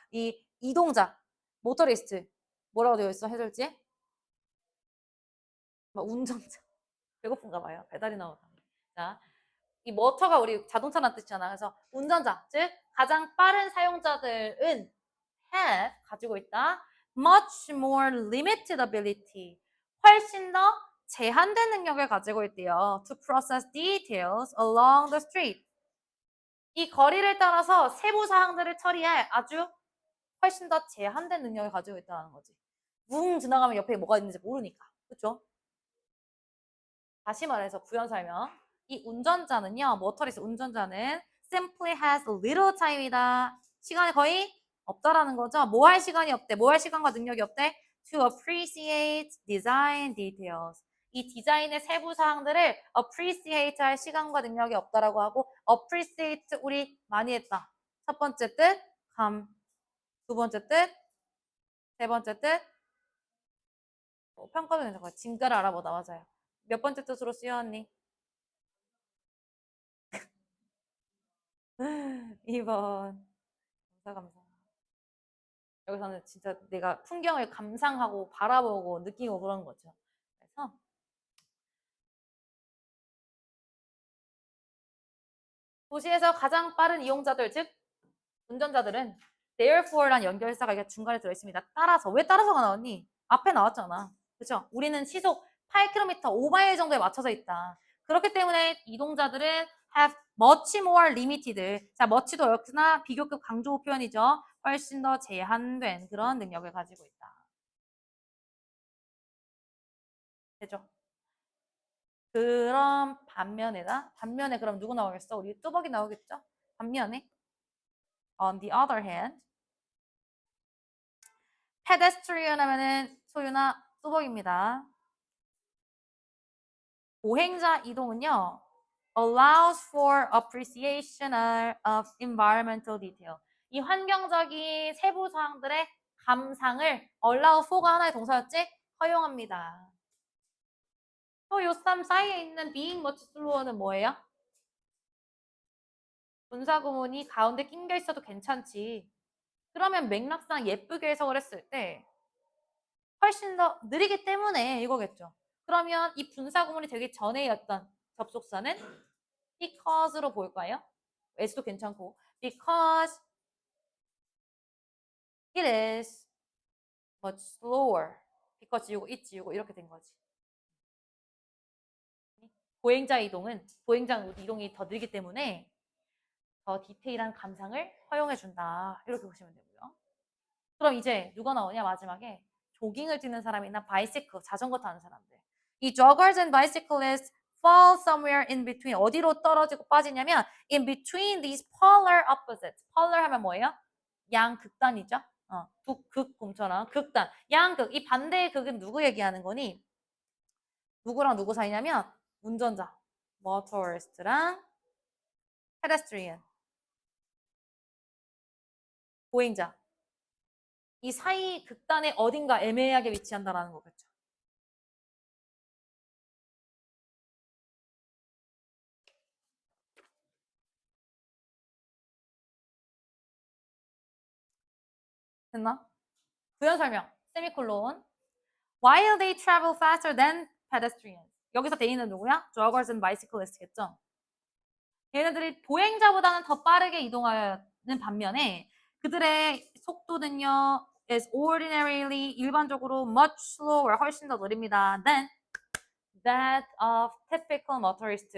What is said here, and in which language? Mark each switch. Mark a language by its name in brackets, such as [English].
[Korean] 이 이동자, 모터리스트. 뭐라고 되어 있어? 해설지에? 막 운전자. 배고픈가 봐요. 배달이 나오다. 자, 이 모터가 우리 자동차란 뜻이잖아. 그래서 운전자, 즉 가장 빠른 사용자들은 have 가지고 있다. [English] much more limited ability. [Korean] 훨씬 더 제한된 능력을 가지고 있대요. [English] to process details along the street. [Korean] 이 거리를 따라서 세부 사항들을 처리할 아주 훨씬 더 제한된 능력을 가지고 있다는 거지. 뭉 지나가면 옆에 뭐가 있는지 모르니까. 그렇죠? 다시 말해서 구현 설명. 이 운전자는요, 모터리스 운전자는 [English] simply has little time [Korean] 이다. 시간이 거의 없다라는 거죠. 뭐 할 시간이 없대. 뭐 할 시간과 능력이 없대. [English] To appreciate design details. [Korean] 이 디자인의 세부 사항들을 appreciate 할 시간과 능력이 없다라고 하고 appreciate 우리 많이 했다. 첫 번째 뜻, 감. 두 번째 뜻, 세 번째 뜻, 평가도 괜찮고 진가를 알아보다 맞아요. 몇 번째 뜻으로 쓰여 언니? 2번. 감사. 여기서는 진짜 내가 풍경을 감상하고 바라보고 느끼고 그런 거죠. 그래서 도시에서 가장 빠른 이용자들, 즉 운전자들은 therefore란 연결사가 이게 중간에 들어있습니다. 따라서. 왜 따라서가 나왔니? 앞에 나왔잖아. 그렇죠? 우리는 시속 8km, 5마일 정도에 맞춰져 있다. 그렇기 때문에 이동자들은 [English] have much more limited. [Korean] 자, much도 역시나 비교급 강조 표현이죠. 훨씬 더 제한된 그런 능력을 가지고 있다. 되죠? 그럼 반면에 그럼 누구 나오겠어? 우리 뚜벅이 나오겠죠? 반면에 [English] on the other hand pedestrian [Korean] 하면은 소유나 뚜벅입니다. 보행자 이동은요 [English] allows for appreciation of environmental detail. [Korean] 이 환경적인 세부 사항들의 감상을 [English] allow for [Korean] 가 하나의 동사였지? 허용합니다. 또 요쌈 사이에 있는 [English] being much slower [Korean] 는 뭐예요? 분사구문이 가운데 낑겨 있어도 괜찮지. 그러면 맥락상 예쁘게 해석을 했을 때 훨씬 더 느리기 때문에 이거겠죠. 그러면 이 분사구문이 되기 전에 어떤 접속사는 because로 볼까요? s도 괜찮고 [English] because it is much slower. [Korean] because 지우고 it 지우고 이렇게 된 거지. 보행자 이동은 보행자 이동이 더 느리기 때문에 더 디테일한 감상을 허용해준다. 이렇게 보시면 되고요. 그럼 이제 누가 나오냐 마지막에 조깅을 뛰는 사람이나 바이시클, 자전거 타는 사람들. 이 [English] joggers and bicyclists fall somewhere in between. [Korean] 어디로 떨어지고 빠지냐면 [English] in between these polar opposites. [Korean] polar 하면 뭐예요? 양극단이죠. 북극곰처럼 극단. 양극. 이 반대의 극은 누구 얘기하는 거니? 누구랑 누구 사이냐면 운전자, motorist랑 pedestrian, 보행자. 이 사이 극단의 어딘가 애매하게 위치한다라는 거겠죠. 됐나? 부연 설명. 세미콜론. [English] While they travel faster than pedestrians. [Korean] 여기서 they는 누구야? joggers and bicyclist겠죠. 얘네들이 보행자보다는 더 빠르게 이동하는 반면에 그들의 속도는요 [English] is ordinarily [Korean] 일반적으로 [English] much slower [Korean] 훨씬 더 느립니다. [English] than that of typical motorist.